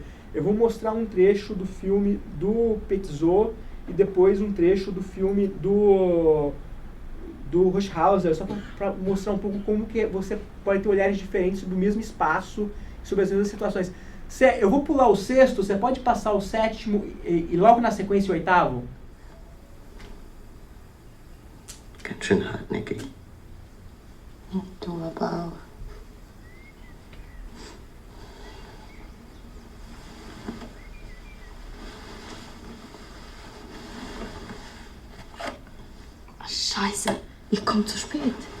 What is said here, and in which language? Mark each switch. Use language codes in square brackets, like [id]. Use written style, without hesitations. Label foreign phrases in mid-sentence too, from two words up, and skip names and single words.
[pt] Eu vou mostrar um trecho do filme do Petzold e depois um trecho do filme do Rush Hauser, só para mostrar um pouco como que você pode ter olhares diferentes sobre o mesmo espaço, sobre as mesmas situações. Eu vou pular o sexto, você pode passar o sétimo e logo na sequência o oitavo? [de] Ganz schön hartnäckig. Du aber auch. Scheiße, ich komme zu spät.